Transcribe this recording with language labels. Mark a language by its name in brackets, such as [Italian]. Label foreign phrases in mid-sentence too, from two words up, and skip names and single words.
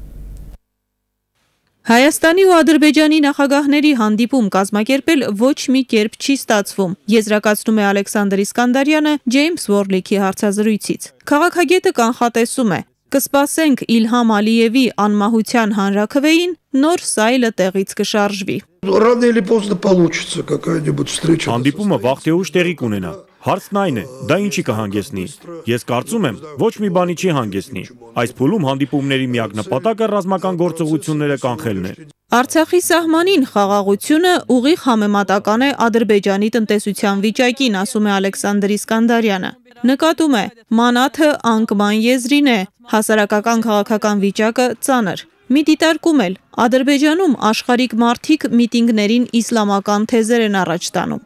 [Armenian] Հայաստանի ու Ադրբեջանի նախագահների հանդիպում կազմակերպել ոչ մի կերպ չի ստացվում, եզրակացնում է Ալեքսանդր Իսկանդարյանը Ջեյմս Վորլիքի հարցազրույցից։ Քաղաքագետը կանխատեսում է. կսպասենք Իլհամ Ալիևի անմահության հանրաքվեին, նոր սայլը տեղից կշարժվի։ [Russian] Рано или поздно получится какая-нибудь встреча. [Armenian] Հանդիպումը վաղ թե ուշ տեղի կունենա։ Հարցն այն է, դա ինչի կհանգեցնի։ Ես կարծում եմ, ոչ մի բանի չի հանգեցնի։ Այս փուլում հանդիպումների միակ նպատակը ռազմական գործողությունները կանխելն է։ Արցախի սահմանին խաղաղությունը ուղիղ համեմատական է Ադրբեջանի տնտեսության վիճակին, ասում է Ալեքսանդր Իսկանդարյանը։ Նկատում է, մանաթը անկման եզրին է, հասարակական քաղաքական վիճակը ծանր։ Մի դիտարկում էլ, Ադրբեջանում աշխարհիկ մարդիկ միտինգներին իսլամական թեզեր են առաջ տանում։